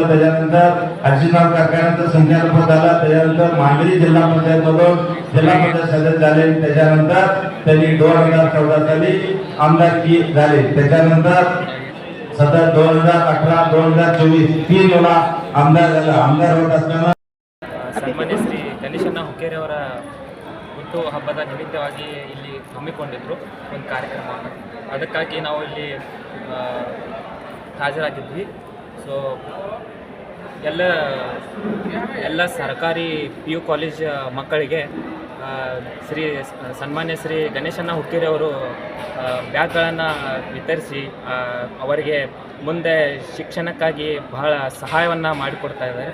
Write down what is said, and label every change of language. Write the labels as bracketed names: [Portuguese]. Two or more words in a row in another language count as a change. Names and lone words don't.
[Marathi] त्याच्यानंतर हर्षिनाथ कारखान्याचं संचालकपद झालं. त्याच्यानंतर मांजरी जिल्हा पंचायत मधून जिल्हा पंचायत सदस्य झाले. त्याच्यानंतर त्यांनी 2014 साली आमदारकी झाले. त्याच्यानंतर सतत 2018 2024 3 वेळा आमदार झाला. आमदार होत असताना [Kannada] ಸನ್ಮಾನ್ಯ ಶ್ರೀ ಗಣೇಶನ ಹುಕ್ಕೇರಿ ಅವರ ಹುಟ್ಟು ಹಬ್ಬದ ನಿಮಿತ್ತವಾಗಿ ಇಲ್ಲಿ ಹಮ್ಮಿಕೊಂಡಿದ್ರು ಒಂದು ಕಾರ್ಯಕ್ರಮವನ್ನು. ಅದಕ್ಕಾಗಿ ನಾವು ಇಲ್ಲಿ ಹಾಜರಾಗಿದ್ವಿ. ಸೊ ಎಲ್ಲ ಸರ್ಕಾರಿ PU ಕಾಲೇಜ್ ಮಕ್ಕಳಿಗೆ ಸನ್ಮಾನ್ಯ ಶ್ರೀ ಗಣೇಶನ ಹುಕ್ಕೇರಿ ಅವರು ಬ್ಯಾಗ್ಗಳನ್ನು ವಿತರಿಸಿ ಅವರಿಗೆ ಮುಂದೆ ಶಿಕ್ಷಣಕ್ಕಾಗಿ ಬಹಳ ಸಹಾಯವನ್ನು ಮಾಡಿಕೊಡ್ತಾ ಇದ್ದಾರೆ.